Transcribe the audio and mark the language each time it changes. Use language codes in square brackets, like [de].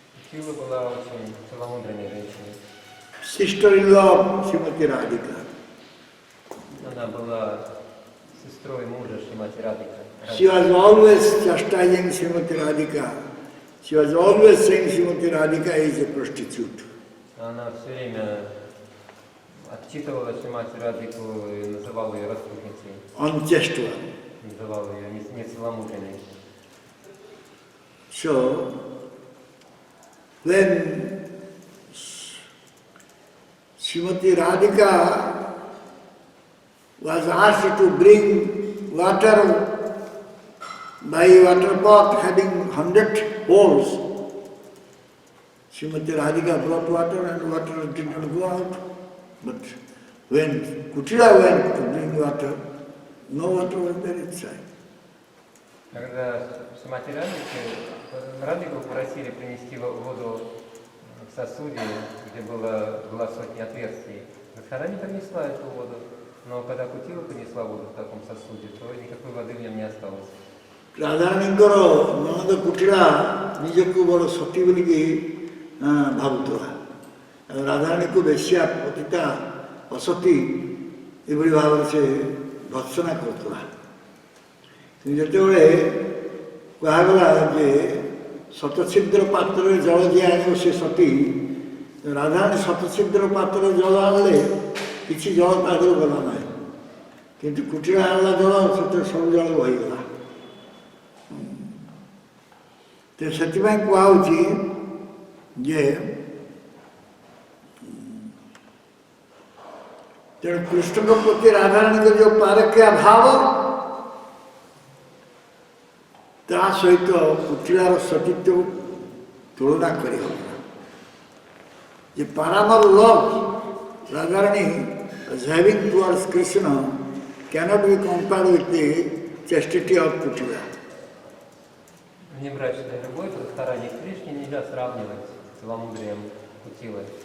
[ru] Кила была очень целомудренной женщиной. [en] Sister-in-law Srimati Radhika. [ru] Она была сестрой мужа Шримати Радхика. [en] She was always chastising Srimati Radhika. She was always saying Srimati Radhika is a prostitute. [ru] Она все время отчитывала Шримати Радхику и называла ее распутницей. [en] Unchaste one. [ru] Называла ее нецеломудренной. [en] So, when Srimati Radhika was asked to bring water by water pot having 100 holes, Srimati Radhika brought water and water did not go out. But when Kutira went to bring water, no water was there inside. [ru] Когда Шримати Радхику попросили принести воду в сосуде, где была сотня отверстий, она не принесла эту воду. Но когда Кутила принесла воду в таком сосуде, то никакой воды в нем не осталось. [or] রাধারানীଙ୍କର ନଣନ୍ଦ କୁଟିଳା ନିଜକୁ ବଡ଼ ସତୀ ବୋଲିକି ଭାବୁଥିଲା। ରାଧାରାଣୀକୁ ବେଶ୍ୟା ପତିତା ଅସତୀ ଏଭଳି ଭାବରେ ସେ ଭର୍ତ୍ସନା କରୁଥିଲା। କିନ୍ତୁ ଯେତେବେଳେ କୁହାଗଲା ଯେ ଶତଛିଦ୍ର ପାତ୍ରରେ ଜଳ ଯିଏ ଆଣିବ ସେ ସତୀ, ରାଧାରାଣୀ ଶତଛିଦ୍ର ପାତ୍ରରେ ଜଳ ଆଣିଲେ କିଛି ଜଳ ତା ଦେହରୁ ଗଲା ନାହିଁ, କିନ୍ତୁ କୁଟିଳା ଆଣିଲା ଜଳ ସେଥିରେ ସବୁ ଜଳ ବହିଗଲା। ତ ସେଥିପାଇଁ କୁହାହେଉଛି ଯେ ତେଣୁ କୃଷ୍ଣଙ୍କ ପ୍ରତି ରାଧାରାଣୀଙ୍କ ଯେଉଁ ପାରକ୍ଷା ଭାବ ତା ସହିତ କୁଟିଳାର ସତୀତ୍ୱ ତୁଳନା କରିହେବ ନା। [en] ଯେ paramour love Radharani was having towards Krishna cannot be compared with the chastity of Kutila. [ru] Внебрачная любовь, старание к Кришне нельзя сравнивать с целомудрием Кутилы.